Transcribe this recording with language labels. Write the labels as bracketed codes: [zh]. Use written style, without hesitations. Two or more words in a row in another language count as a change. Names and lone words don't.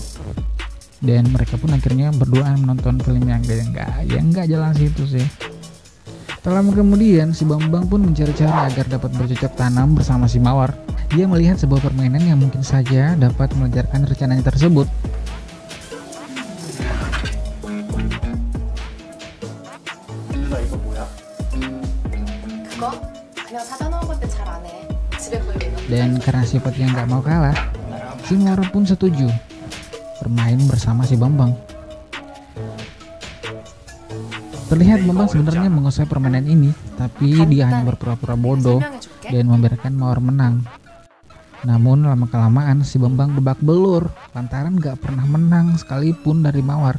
[id] Dan mereka pun akhirnya berduaan menonton film yang enggak jalan situ sih. Tak lama kemudian, si Bambang pun mencari cara agar dapat bercocok tanam bersama si Mawar. Dia melihat sebuah permainan yang mungkin saja dapat melancarkan rencananya tersebut. [ko] 누나 이거 뭐야? 그거? 그냥 사다 놓은 건데 잘 안 해. 집에 보이면. [id] Dan karena sifatnya nggak mau kalah, si Mawar pun setuju bermain bersama si Bambang. Terlihat Bambang sebenarnya menguasai permainan ini, tapi dia hanya berpura-pura bodoh dan membiarkan Mawar menang. Namun lama-kelamaan si Bambang babak belur lantaran gak pernah menang sekalipun dari Mawar.